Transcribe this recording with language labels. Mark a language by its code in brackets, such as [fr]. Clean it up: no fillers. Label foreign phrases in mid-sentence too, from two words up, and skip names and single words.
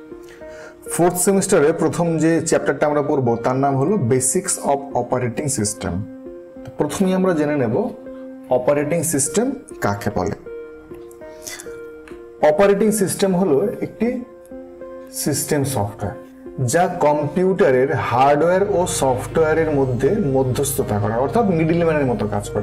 [bn] ফোর্থ সেমিস্টারে প্রথম যে চ্যাপ্টারটা আমরা পড়বো তার নাম হলো [en] basics of operating system. [bn] प्रथमेই আমরা জেনে নেব [en] operating system [bn] কাকে বলে। [en] operating system [bn] হলো একটি [en] system software [bn] যা কম্পিউটারের হার্ডওয়্যার ও সফটওয়্যারের মধ্যে মধ্যস্থতা করে, অর্থাৎ মিডলম্যানের মতো কাজ করে।